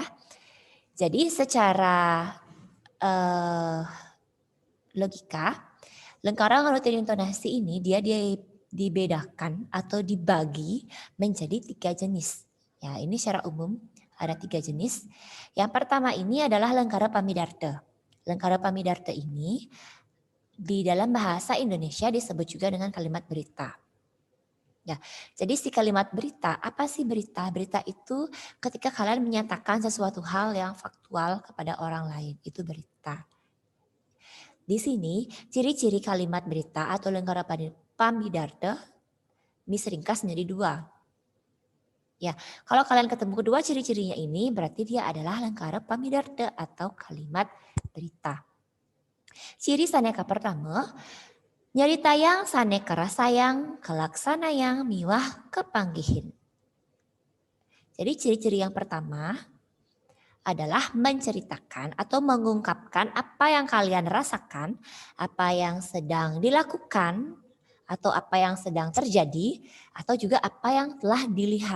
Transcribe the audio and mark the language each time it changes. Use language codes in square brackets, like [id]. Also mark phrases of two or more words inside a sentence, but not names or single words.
[id] Jadi secara logika, [ban] lengkara nganutin [id] intonasi ini dia dibedakan atau dibagi menjadi 3 jenis. Ya, ini secara umum ada 3 jenis. Yang pertama ini adalah [ban] lengkara pamidarte. Lengkara pamidarte [id] ini di dalam bahasa Indonesia disebut juga dengan kalimat berita. Ya, jadi si kalimat berita, apa sih berita? Berita itu ketika kalian menyatakan sesuatu hal yang faktual kepada orang lain, itu berita. Di sini ciri-ciri kalimat berita atau [ban] lengkara pamidarte [id] diringkas menjadi 2. Ya, kalau kalian ketemu kedua ciri-cirinya ini berarti dia adalah [ban] lengkara pamidarte [id] atau kalimat berita. [ban] Ciri saneka pertama, nyarita yang saneka rasayang, kelaksana yang miwah kepanggihin. [id] Jadi ciri-ciri yang pertama adalah menceritakan atau mengungkapkan apa yang kalian rasakan, apa yang sedang dilakukan, atau apa yang sedang terjadi, atau juga apa yang telah dilihat.